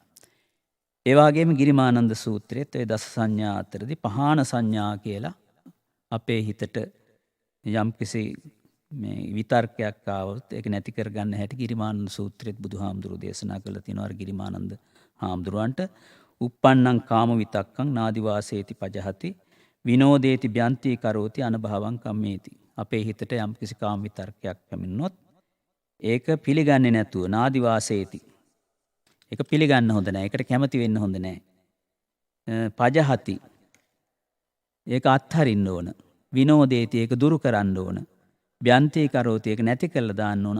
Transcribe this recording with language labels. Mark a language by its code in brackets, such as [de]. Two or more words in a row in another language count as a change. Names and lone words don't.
[si] ඒ වගේම ගිරිමානන්ද සූත්‍රයේත් ඒ දස සංඥා අතරදී පහාන සංඥා කියලා අපේ හිතට යම්කිසි මේ විතර්කයක් ආවොත් ඒක නැති කරගන්න හැටි ගිරිමානන්ද සූත්‍රයේත් බුදුහාමුදුරුවෝ දේශනා කළා තියෙනවා. ගිරිමානන්ද හාමුදුරුවන්ට [pi] uppannam කාම විතක්කං නාදි වාසේති පජහති විනෝදේති බ්‍යන්ති කරෝති අනභවං කම්මේති. [si] අපේ හිතට යම්කිසි කාම විතර්කයක් පැමිණුනොත් ඒක පිළිගන්නේ නැතුව [pi] නාදි වාසේති. [si] ඒක පිළිගන්න හොඳ නැහැ. ඒකට කැමති වෙන්න හොඳ නැහැ. පජහති. ඒක අත්හරින්න ඕන. විනෝදේති ඒක දුරු කරන්න ඕන. [pi] බ්‍යන්ති කරෝති [si] ඒක නැති කළා දාන්න ඕන.